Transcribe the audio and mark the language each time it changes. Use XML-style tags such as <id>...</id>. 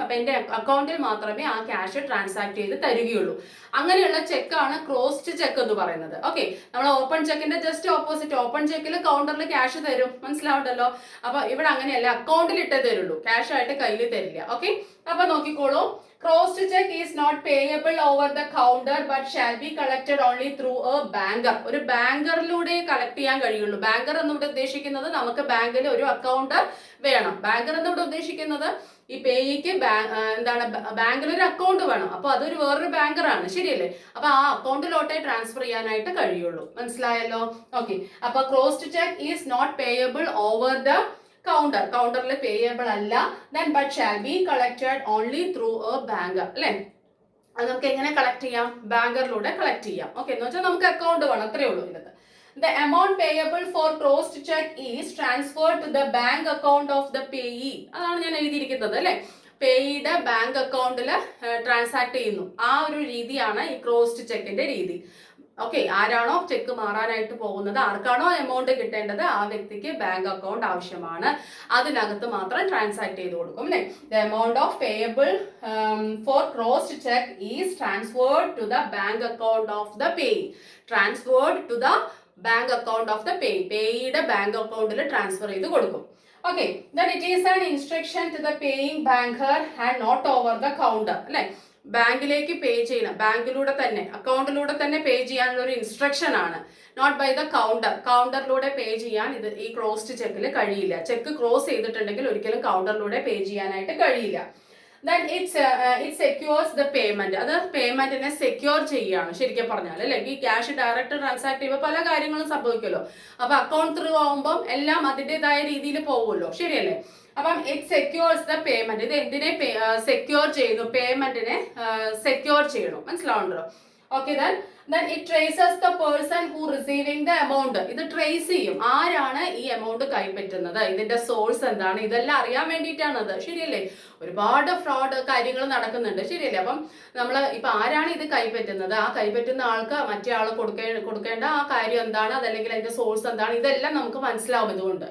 <ml>അപ്പൊ എന്റെ അക്കൗണ്ടിൽ മാത്രമേ ആ ക്യാഷ് ട്രാൻസാക്ട് ചെയ്ത് തരികയുള്ളൂ. അങ്ങനെയുള്ള ചെക്കാണ് ക്രോസ്ഡ് ചെക്ക് എന്ന് പറയുന്നത്. ഓക്കെ, നമ്മൾ ഓപ്പൺ ചെക്കിന്റെ ജസ്റ്റ് ഓപ്പോസിറ്റ്. ഓപ്പൺ ചെക്കിൽ കൗണ്ടറിൽ ക്യാഷ് തരും, മനസ്സിലാവുണ്ടല്ലോ? അപ്പൊ ഇവിടെ അങ്ങനെയല്ല, അക്കൗണ്ടിൽ ഇട്ടേ തരുള്ളൂ, ക്യാഷ് ആയിട്ട് കയ്യിൽ തരില്ല. ഓക്കെ, അപ്പൊ നോക്കിക്കോളൂ.</ml> <en>Crossed check is not payable over the counter but shall be collected only through a banker.</en> <ml>ഒരു ബാങ്കറിലൂടെ കളക്ട് ചെയ്യാൻ കഴിയുള്ളൂ. ബാങ്കർ എന്നിവിടെ ഉദ്ദേശിക്കുന്നത് നമുക്ക് ബാങ്കിൽ ഒരു അക്കൗണ്ട് വേണം. ബാങ്കർ എന്നിവിടെ ഉദ്ദേശിക്കുന്നത് ഈ പേയ്ക്ക് എന്താണ്, ബാങ്കിൽ ഒരു അക്കൗണ്ട് വേണം. അപ്പൊ അതൊരു വേറൊരു ബാങ്കറാണ്, ശരിയല്ലേ? അപ്പൊ ആ അക്കൗണ്ടിലോട്ടേ ട്രാൻസ്ഫർ ചെയ്യാനായിട്ട് കഴിയുള്ളൂ. മനസ്സിലായല്ലോ?</ml> <en>okay, അപ്പൊ crossed cheque is not payable over the</en> <ml>കൗണ്ടറിൽ പേയബിൾ അല്ല,</ml> <en>then but shall be collected only through a banker.</en> <ml>അല്ലെ, അത് നമുക്ക് എങ്ങനെ കളക്ട് ചെയ്യാം, ബാങ്കറിലൂടെ കളക്ട് ചെയ്യാം. ഓക്കെ, എന്ന് വെച്ചാൽ നമുക്ക് അക്കൗണ്ട് വേണം, അത്രേ ഉള്ളൂ ഇതിനകത്ത്.</ml> <en>The amount payable for crossed check is transferred to the bank account of the payee.</en> <ml>അതാണ് ഞാൻ എഴുതിയിരിക്കുന്നത് അല്ലെ, പേയുടെ ബാങ്ക് അക്കൗണ്ടിൽ ട്രാൻസാക്ട് ചെയ്യുന്നു. ആ ഒരു രീതിയാണ് ഈ ക്രോസ്ഡ് ചെക്കിന്റെ രീതി. ഓക്കെ, ആരാണോ ചെക്ക് മാറാനായിട്ട് പോകുന്നത്, ആർക്കാണോ എമൗണ്ട് കിട്ടേണ്ടത് ആ വ്യക്തിക്ക് ബാങ്ക് അക്കൗണ്ട് ആവശ്യമാണ്, അതിനകത്ത് മാത്രം ട്രാൻസാക്ട് ചെയ്ത് കൊടുക്കും.</ml> <en>അല്ലെ, the amount of payable for crossed cheque is transferred to the bank account of the payee. Transferred to the bank account of the payee,</en> <ml>പേയുടെ bank അക്കൗണ്ടിൽ ട്രാൻസ്ഫർ ചെയ്ത് കൊടുക്കും.</ml> <en>Okay, then it is an instruction to the paying banker and not over the counter.</en> <ml>അല്ലെ, ബാങ്കിലേക്ക് പേ ചെയ്യണം, ബാങ്കിലൂടെ തന്നെ അക്കൗണ്ടിലൂടെ തന്നെ പേ ചെയ്യാനുള്ള ഒരു ഇൻസ്ട്രക്ഷൻ ആണ്,</ml> <en>Not by the counter.</en> <ml>കൗണ്ടറിലൂടെ പേ ചെയ്യാൻ ഇത് ഈ ക്രോസ്ഡ് ചെക്കിൽ കഴിയില്ല. ചെക്ക് ക്രോസ് ചെയ്തിട്ടുണ്ടെങ്കിൽ ഒരിക്കലും കൗണ്ടറിലൂടെ പേ ചെയ്യാനായിട്ട് കഴിയില്ല.</ml> <en>then it secures the payment.</en> <ml>അത് പേയ്മെന്റിനെ സെക്യൂർ ചെയ്യാണ് ശരിക്കും പറഞ്ഞാൽ. അല്ലെ, ഈ ക്യാഷ് ഡയറക്റ്റ് ട്രാൻസാക്ട് ചെയ്യുമ്പോൾ പല കാര്യങ്ങളും സംഭവിക്കുമല്ലോ. അപ്പൊ അക്കൗണ്ട് ത്രൂ ആവുമ്പം എല്ലാം അതിൻ്റെതായ രീതിയിൽ പോകുമല്ലോ, ശരിയല്ലേ? അപ്പം</ml> <en>It secures the payment.</en> <ml>ഇത് എന്തിനെ സെക്യൂർ ചെയ്യുന്നു, പേയ്മെന്റിനെ സെക്യൂർ ചെയ്യണം. മനസ്സിലാവുണ്ടല്ലോ?</ml> <en>Okay, then it traces the person who receiving the amount.</en> <ml>ഇത് ട്രേസ് ചെയ്യും, ആരാണ് ഈ എമൗണ്ട് കൈപ്പറ്റുന്നത്, ഇതിന്റെ സോഴ്സ് എന്താണ്, ഇതെല്ലാം അറിയാൻ വേണ്ടിയിട്ടാണ് അത്, ശരിയല്ലേ? ഒരുപാട് ഫ്രോഡ് കാര്യങ്ങൾ നടക്കുന്നുണ്ട്, ശരിയല്ലേ? അപ്പം നമ്മൾ ഇപ്പൊ ആരാണ് ഇത് കൈപ്പറ്റുന്നത്, ആ കൈപ്പറ്റുന്ന ആൾക്ക് മറ്റേ ആൾ കൊടുക്കേണ്ട ആ കാര്യം എന്താണ്, അതല്ലെങ്കിൽ അതിന്റെ സോഴ്സ് എന്താണ്, ഇതെല്ലാം നമുക്ക് മനസ്സിലാവും ഇതുകൊണ്ട്.</ml>